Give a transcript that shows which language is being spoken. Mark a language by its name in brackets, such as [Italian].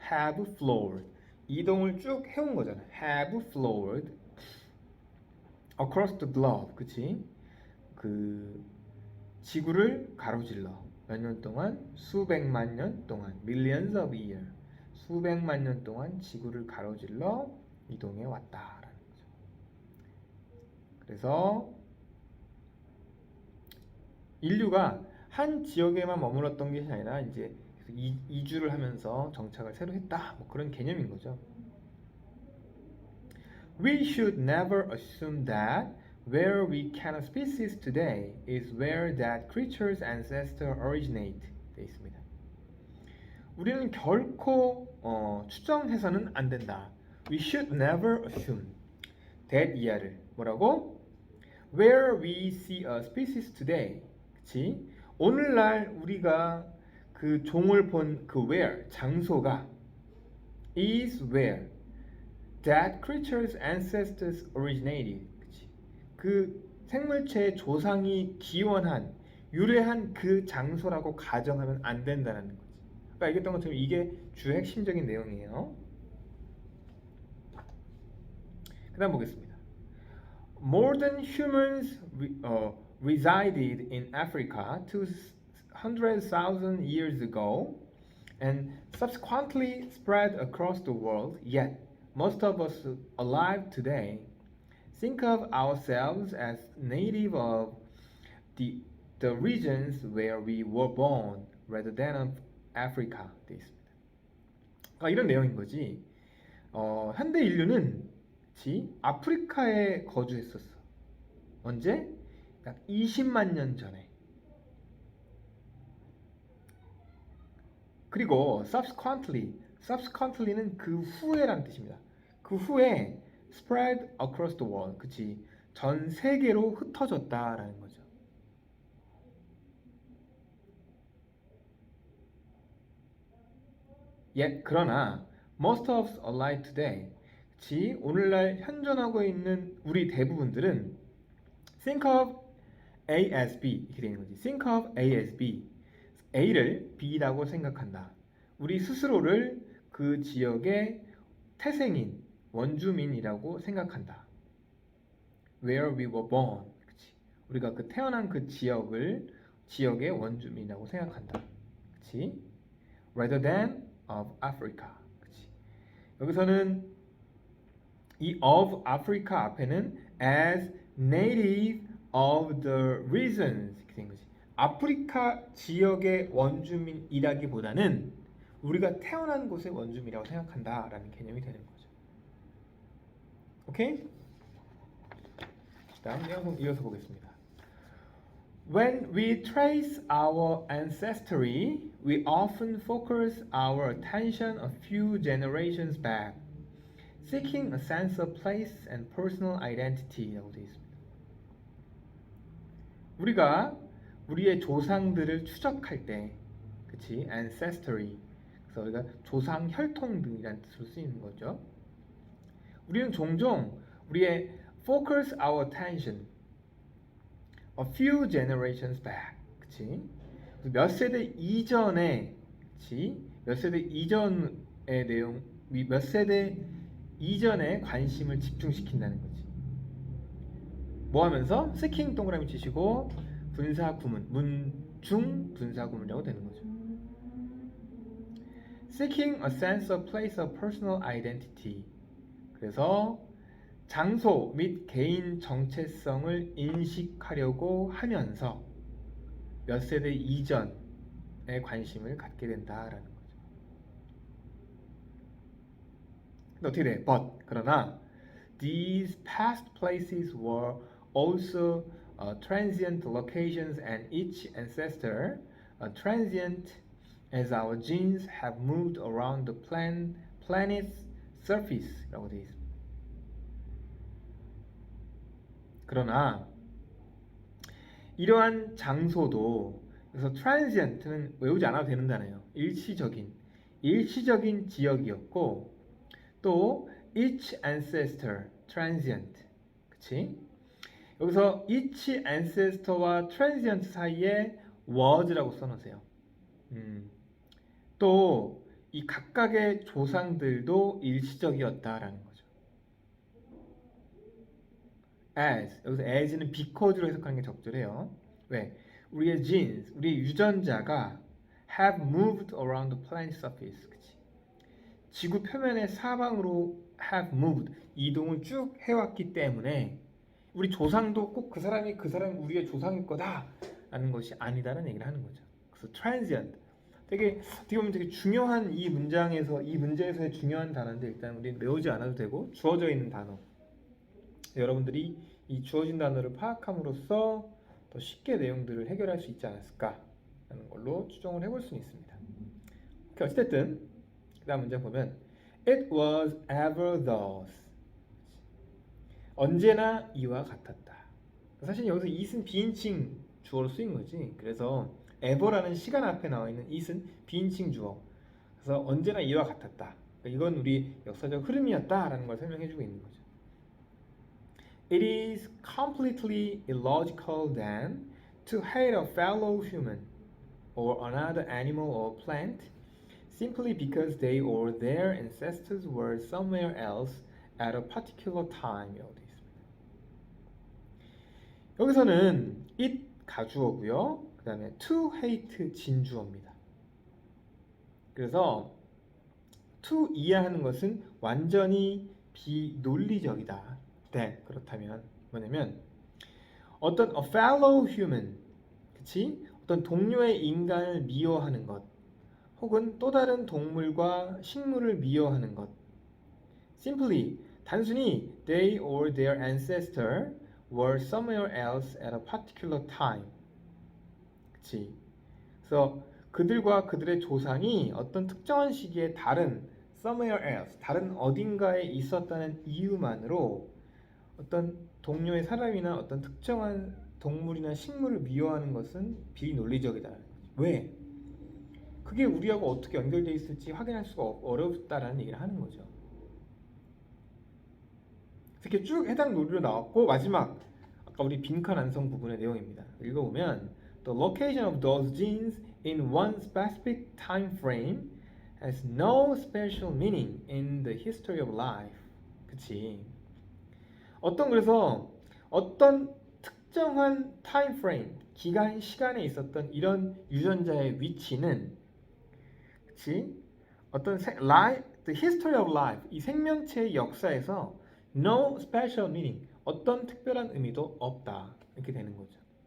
[English] have flowed [Korean] 이동을 쭉 해온 거잖아. [English] have flowed across the globe [Korean] 그치 그 지구를 가로질러 몇 년 동안 수백만 년 동안 [English] millions of years [Korean] 수백만 년 동안 지구를 가로질러 이동해 왔다라는 거죠. 그래서 인류가 한 지역에만 머물렀던 게 아니라 이제 이주를 하면서 정착을 새로 했다 뭐 그런 개념인 거죠. [English] We should never assume that where we can a species today is where that creature's ancestor originate [Korean] 되어 있습니다. 우리는 결코 추정해서는 안 된다. [English] We should never assume that [Korean] 이하를 뭐라고? [English] Where we see a species today [Korean] 그치? 오늘날 우리가 그 종을 본 그 where 장소가 [English] is where that creature's ancestors originated [Korean] 그 생물체의 조상이 기원한 유래한 그 장소라고 가정하면 안 된다는 거지. 아까 얘기했던 것처럼 이게 주요 핵심적인 내용이에요. 그 다음 보겠습니다. [English] More than humans resided in Africa 200,000 years ago and subsequently spread across the world, yet most of us alive today think of ourselves as native of the regions where we were born rather than of Africa. [Korean] 되어 있습니다. 이런 내용인 거지. 현대 인류는 그치? 아프리카에 거주했었어. 언제? 약 20만 년 전에. 그리고 subsequently는 그 후에라는 뜻입니다. 그 후에 [English] spread across the world, [Korean] 그치? 전 세계로 흩어졌다라는 거죠. 그러나 [English] most of us alive today, [Korean] 그치? 오늘날 현존하고 있는 우리 대부분들은 [English] think of A as B [Korean] 이렇게 되는 거지. [English] think of A as B, [Korean] A를 B라고 생각한다. 우리 스스로를 그 지역의 태생인, 원주민이라고 생각한다. [English] Where we were born, [Korean] 그치? 우리가 그 태어난 그 지역의 원주민이라고 생각한다. 그치? [English] Rather than of Africa, 그치? [Korean] 여기서는 이 [English] of Africa [Korean] 앞에는 [English] as native of the regions [Korean] 이렇게 된 거지. 아프리카 지역의 원주민이라기보다는 우리가 태어난 곳의 원주민이라고 생각한다라는 개념이 되는 거죠. 오케이? 다음 내용 이어서 보겠습니다. [English] When we trace our ancestry, we often focus our attention a few generations back, seeking a sense of place and personal identity [Korean] 라고 되어 있습니다. 우리가 우리의 조상들을 추적할 때, 그치? ancestry. 그래서 우리가 조상 혈통 등이라는 뜻으로 쓰이는 거죠. 우리는 종종 우리의 [English] focus our attention a few generations back, [Korean] 그치? 몇 세대 이전에, 그치? 몇 세대 이전의 내용, 몇 세대 이전에 관심을 집중시킨다는 거지. 뭐 하면서? seeking 동그라미 치시고 분사구문, 문중 분사구문이라고 되는 거죠. [English] seeking a sense of place of personal identity. [Korean] 그래서 장소 및 개인 정체성을 인식하려고 하면서 몇 세대 이전에 관심을 갖게 된다라는 거죠. 어떻게 돼? [English] But [Korean] 그러나 [English] these past places were also transient locations and each ancestor transient as our genes have moved around the planet's surface [Korean] 라고 되어 있습니다. 그러나 이러한 장소도, 그래서 transient는 외우지 않아도 되는 단어예요. 일시적인 지역이었고, 또 [English] each ancestor transient, [Korean] 그치? 여기서 each ancestor와 transient 사이에 was라고 써놓으세요. 또 이 각각의 조상들도 일시적이었다라는 거죠. as, 여기서 as는 because로 해석하는 게 적절해요. 왜? 우리의 [English] genes, [Korean] 우리의 유전자가 [English] have moved around the planet's surface, [Korean] 그치? 지구 표면의 사방으로 [English] have moved, [Korean] 이동을 쭉 해왔기 때문에 우리 조상도 꼭 그 사람이 우리의 조상일 거다라는 것이 아니다라는 얘기를 하는 거죠. 그래서 transient, 어떻게 보면 되게 중요한 이 문제에서의 중요한 단어인데 일단 우리는 외우지 않아도 되고 주어져 있는 단어. 여러분들이 이 주어진 단어를 파악함으로써 더 쉽게 내용들을 해결할 수 있지 않았을까라는 걸로 추정을 해볼 수는 있습니다. 어쨌든 그 다음 문제 보면 [English] It was ever thus, [Korean] 언제나 이와 같았다. 사실 여기서 it은 비인칭 주어로 쓰인 거지. 그래서 ever라는 시간 앞에 나와 있는 it은 비인칭 주어. 그래서 언제나 이와 같았다. 그러니까 이건 우리 역사적 흐름이었다라는 걸 설명해주고 있는 거죠. [English] It is completely illogical then to hate a fellow human or another animal or plant simply because they or their ancestors were somewhere else at a particular time. [Korean] 여기서는 it 가주어고요. 그 다음에 to hate 진주어입니다. 그래서 to 이해하는 것은 완전히 비논리적이다. 네, 그렇다면 뭐냐면 어떤 [English] a fellow human, [Korean] 그치? 어떤 동료의 인간을 미워하는 것, 혹은 또 다른 동물과 식물을 미워하는 것, [English] simply [Korean] 단순히 [English] they or their ancestor were somewhere else at a particular time. [Korean] 그치? 그래서 그들과 그들의 조상이 어떤 특정한 시기에 다른 [English] somewhere else, [Korean] 다른 어딘가에 있었다는 이유만으로 어떤 동료의 사람이나 어떤 특정한 동물이나 식물을 미워하는 것은 비논리적이다라는 거죠. 왜? 그게 우리하고 어떻게 연결되어 있을지 확인할 수가 어렵다라는 얘기를 하는 거죠. 이렇게 쭉 해당 논리로 나왔고 마지막 아까 우리 빈칸 완성 부분의 내용입니다. 읽어보면 [English] The location of those genes in one specific time frame has no special meaning in the history of life. [Korean] 그치? 그래서 어떤 특정한 타임 프레임, 기간, 시간에 있었던 이런 유전자의 위치는 그치? [English] the history of life, [Korean] 이 생명체의 역사에서 [English] no special meaning, [Korean] 어떤 특별한 의미도 없다. 이렇게 되는 거죠.